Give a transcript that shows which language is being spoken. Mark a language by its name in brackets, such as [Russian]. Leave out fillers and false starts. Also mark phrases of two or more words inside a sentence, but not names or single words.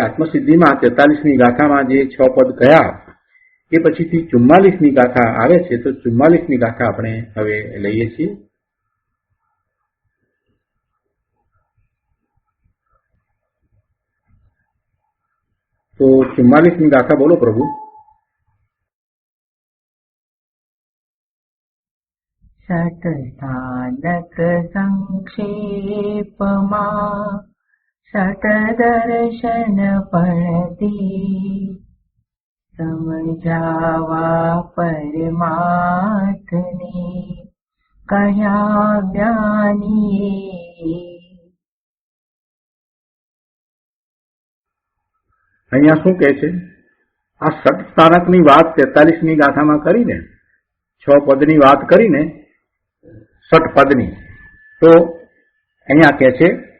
[Gujarati] આત્મસિદ્ધિમાં 43મી ગાથામાં જે 6 પદ કયા એ પછીથી 44મી ગાથા આવે છે. તો 44મી ગાથા આપણે હવે લઈએ છીએ. તો 44મી ગાથા બોલો પ્રભુ. ષટ્ સ્થાનક સંક્ષેપમા ષટ્ દર્શન પણતી સમજાવા પરમાર્થને કહ્યા જ્ઞાનીએ. અહીંયા શું કહે છે? આ ષટ સ્થાનકની વાત 43મી ગાથામાં કરીને 6 પદની વાત કરીને ષટ પદની, તો અહીંયા કહે છે